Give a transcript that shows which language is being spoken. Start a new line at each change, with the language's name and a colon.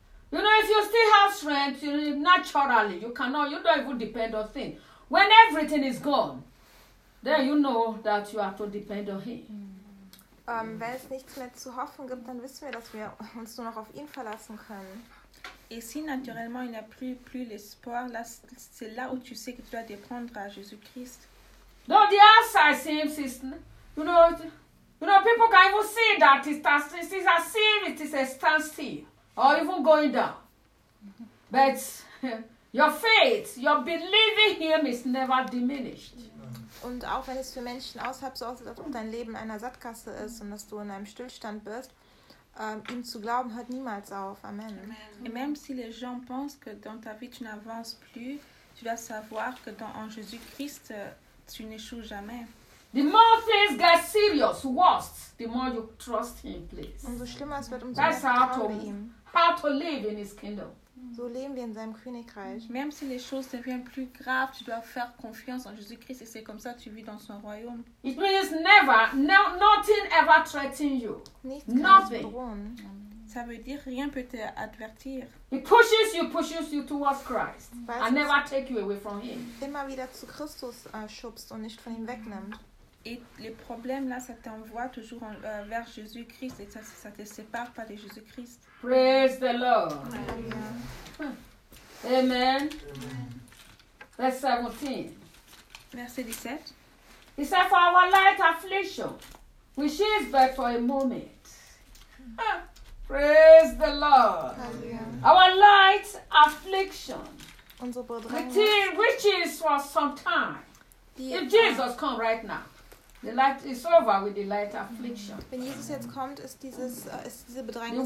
English: You know, if you still have strength, you naturally, you cannot, you don't even depend on things. When everything is gone, then you know that you have to depend on him.
German: Wenn es nichts mehr zu hoffen gibt, dann wissen wir, dass wir uns nur noch auf ihn verlassen können.
French: Et si naturellement il n'y a plus l'espoir, là, c'est là où tu sais que tu dois dépendre à Jésus-Christ.
English: Though the outside seems, you know, people can even see that it's a sin, it is a standstill, or even going down. But your faith, your believing him is never diminished.
German: Und auch wenn es für Menschen außerhalb so aussieht, dass dein Leben einer Sackgasse ist und dass du in einem Stillstand bist, ihm zu glauben hört niemals auf. Amen.
French: Et même si les gens pensent que dans ta vie tu n'avances plus, tu dois savoir que en Jésus-Christ, tu n'échoues jamais.
English: The more things get serious, worse, the more you trust him, please.
German: Umso schlimmer es wird, umso
English: that's
German: mehr vertrauen ihm.
English: How to live in his kingdom.
German: So leben wir in seinem Königreich.
French: Même si les choses deviennent plus graves, tu dois faire confiance en Jésus-Christ et c'est comme ça que tu vis dans son royaume.
English: It means never, nothing ever threatens you.
German: Nichts
English: nothing.
French: Ça veut dire rien peut te avertir.
English: He pushes you towards Christ. And never take you away from him.
German: Immer wieder zu Christus schubst und nicht von ihm wegnimmt.
French: Et le problème là, ça t'envoie toujours en, vers Jésus-Christ et ça te sépare pas de Jésus-Christ.
English: Praise the Lord. Amen. Amen. Amen. Verse 17.
French: Verset 17.
English: He said, for our light affliction, which is but for a moment. Praise the Lord. Amen. Our light affliction, which is for some time. If Jesus come right now, the light is over with the light affliction.
German: Wenn Jesus jetzt kommt, ist dieses ist diese Bedrängnis